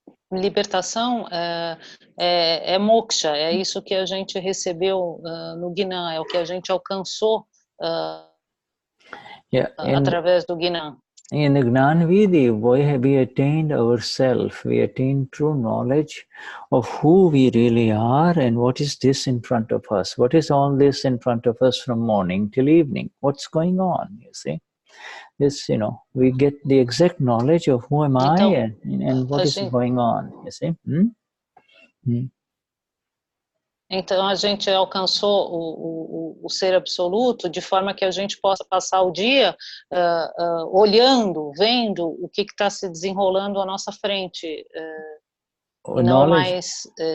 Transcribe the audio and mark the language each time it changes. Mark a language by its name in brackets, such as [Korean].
[Portuguese] Libertação é moksha, é isso que a gente recebeu no Gnan, é o que a gente alcançou através do Gnan. [English] In the Gnani Vidhi, we attained ourself, we attained true knowledge of who we really are and what is this in front of us. What is all this in front of us from morning till evening? What's going on, you see? This, you know, we get the exact knowledge of who am I and what is going on, you see. [Portuguese] Então a gente alcançou o ser absoluto de forma que a gente possa passar o dia olhando, vendo o que está se desenrolando à nossa frente, e não mais...